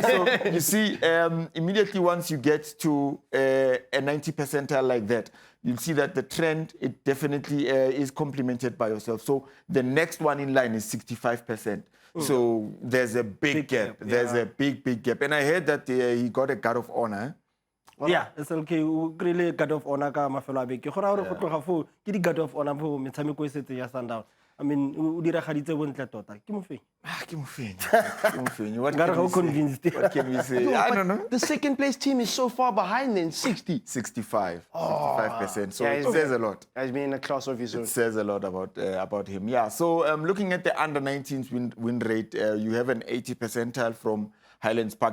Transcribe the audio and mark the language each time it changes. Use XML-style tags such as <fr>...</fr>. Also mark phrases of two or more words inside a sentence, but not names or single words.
<en>So you see, immediately once you get to a 90 percentile like that, you'll see that the trend, it definitely is complemented by yourself. So the next one in line is 65%. So there's a big gap. There's a big gap. And I heard that he got a guard of honor. Yeah, it's okay. Really guard of honor</en> <tn>ka mafelo a beke. Go ra gore go tloga fo ke di</tn> <en>guard of honor</en> <tn>fo metshameko e setse ya Sundown.</tn> <en>I mean,</en> <tn>o diragaditse bontle tota. Ke mofeng? Ke mofeng.</tn> <en>What can we say? I don't know. The second place team is so far behind then, 60. 65%. So it says a lot. Has been in a class of his own. It says a lot about him. Yeah. So looking at the under 19s win rate, you have an 80 percentile from Highlands Park.</en>